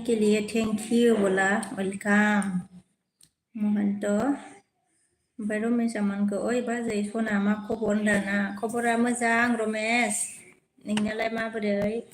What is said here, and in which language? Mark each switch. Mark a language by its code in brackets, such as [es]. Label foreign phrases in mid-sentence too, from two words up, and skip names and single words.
[hi] के लिए [en] thank you [brx] बोला वेलकम मोहन तो ओमफ्राय रमेश आमानखौ ओइ बाजै सना मा खबर होनदाना खबरा मोजां रमेश नोंनियालाय माबोरै